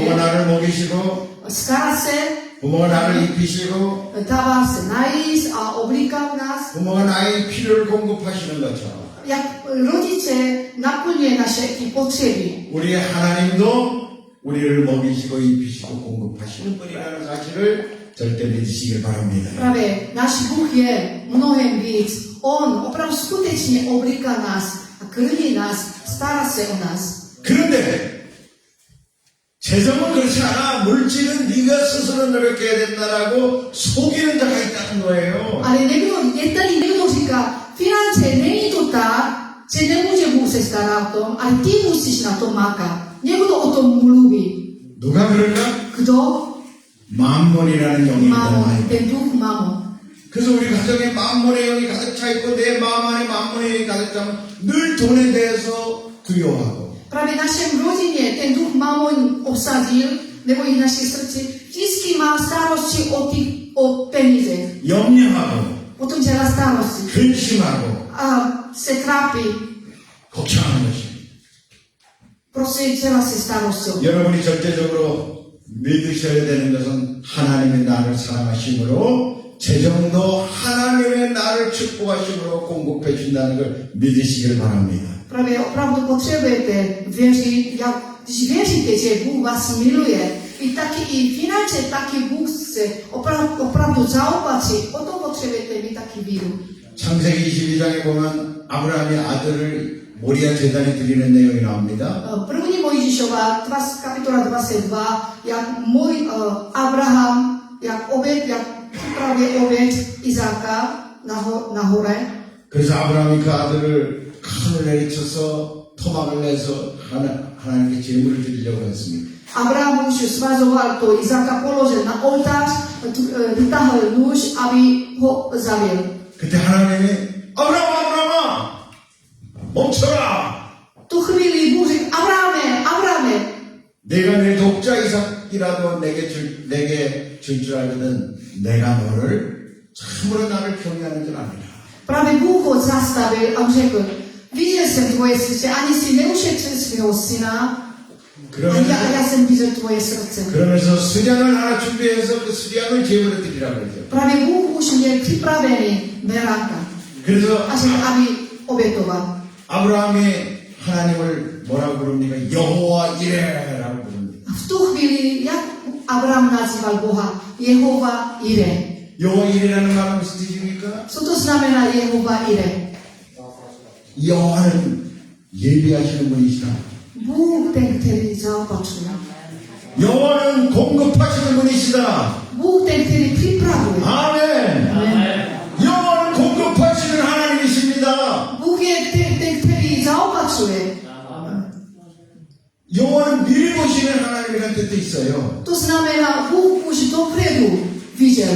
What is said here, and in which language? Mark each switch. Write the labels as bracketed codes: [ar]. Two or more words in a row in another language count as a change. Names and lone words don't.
[ko] 부모가 나를 먹이시고 [cs] stará se, [ko] 부모가 나를 입히시고 [cs] dává se najíst a oblíká nás. [ko] 부모가 나의 필요를 공급하시는 것처럼 [cs] Jak rodiče naplňuje naše ty potřeby. [ko] 우리의 하나님도 우리를 먹이시고 입히시고 공급하시는 분이라는 사실을 절대 믿으시길 바랍니다. [cs] Právě náš Bůh je mnohem víc. On opravdu skutečně oblíká nás a krmí nás, stará se o nás. [ko] 그런데 재정은 그렇지 않아. 물질은 네가 스스로 노력해야 된다라고 속이는 자가 있다는 거예요. [cs] Ale někdo říká, finance není to tak, že nemůže Bůh se starat o tom, ale ty musíš na to makat. Někdo o tom mluví. [ko] 누가 그럴까? [cs] Kdo? [ko] 만몬이라는 영이 있단 [cs] Mamon, [ko] 말이에요. [cs] ten duch mamon. [ko] 그래서 우리 가정에 만몬의 영이 가득 차 있고 내 마음 안에 만몬의 영이 가득 차면 늘 돈에 대해서 두려워하고 [cs] Právě v našem rodině ten duch mamon obsadil, nebo i v naší srdci, vždycky má starosti o peníze. [ko] 염려하고 [cs] Potom dělá starosti [ko] 근심하고 [cs] a se trápí, [ko] 걱정하는 것입니다. [cs] prostě dělá se starosti. [ko] 여러분이 절대적으로 믿으셔야 되는 것은 하나님의 나를 사랑하심으로 재정도 하나님의 나를 축복하심으로 공급해 준다는 걸 믿으시길 바랍니다. [cs] Právě opravdu potřebujete věřit, když věříte, že Bůh vás miluje, i finance, taky Bůh se opravdu zaopatří, o to potřebujete mít taky víru. [ko] 창세기 22장에 보면 아브라함이 아들을 모리아 제단에 드리는 내용이 나옵니다. [cs] První Mojžíšova, kapitola 22, jak můj Abraham, jak připravuje oběť Izáka na hore. [ko] 그래서 아브라함이 그 아들을 칼을 내리쳐서 토막을 내서 하나님께 제물을 드리려고 했습니다. [cs] Abraham už svazoval to Izáka, položil na oltář, vytáhl nůž, aby ho zabil. [ko] 그때 하나님이 아브라함아 멈춰라. [cs] Tu chvíli Bůh řekl, Abrahame, [ko] 내가 내 독자 이삭이라도 내게 줄 줄 알거든 내가 너를 참으로 나를 경외하는 줄 아니라. [cs] právě Bůh ho zastavil a řekl, viděl jsem tvoje srdce, ani si neušetřil svého syna, a já jsem viděl tvoje srdce. [ko] 그러면서 수량을 하나 준비해서 그 수량을 제물에 드리라고 그러죠. [cs] Právě Bůh už měl připravený beránka [ko] 그래서 [cs] a řekl, aby obětoval. [ko] 아브라함이 하나님을 뭐라고 부릅니까? 여호와 이레라고 부릅니다. [cs] A v tu chvíli, jak Abraham nazýval Boha? Jehova Ire. [ko] 여호와 이레라는 말은 무슨 뜻입니까? [cs] Co to znamená Jehova Ire? [ko] 여호와는 예비하시는 분이시다. [cs] Bůh ten, který zaopatřuje. [ko] 여호와는 공급하시는 분이시다. [cs] Bůh ten, který připravuje. [ko] 아멘. 여호와는 공급하시는 하나님이십니다. [cs] Bůh je ten, který zaopatřuje. [ko] 여호와는 미리 보시는 하나님이라는 뜻도 있어요. [cs] To znamená, Bůh už dopředu viděl.